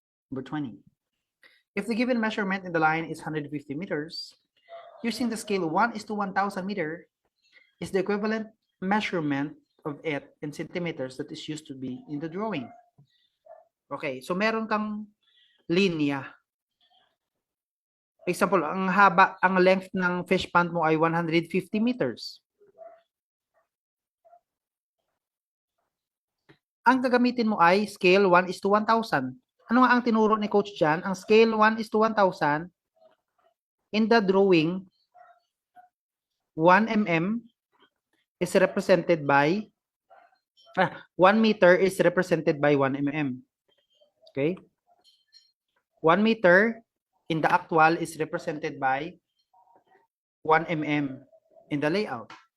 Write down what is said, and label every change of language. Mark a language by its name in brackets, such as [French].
[English] Number 20. If the given measurement in the line is 150 meters, using the scale 1 is to 1,000 meter, is the equivalent measurement of it in centimeters that is used to be in the drawing. [Filipino] Okay, so meron kang linya. Example, ang length ng fish pond mo ay 150 meters. Ang gagamitin mo ay scale 1 is to 1,000. Ano nga ang tinuro ni coach dyan? [English] Ang scale 1 is to 1,000, in the drawing, 1 mm is represented by 1 meter is represented by 1 mm. Okay? 1 meter in the actual is represented by 1 mm in the layout.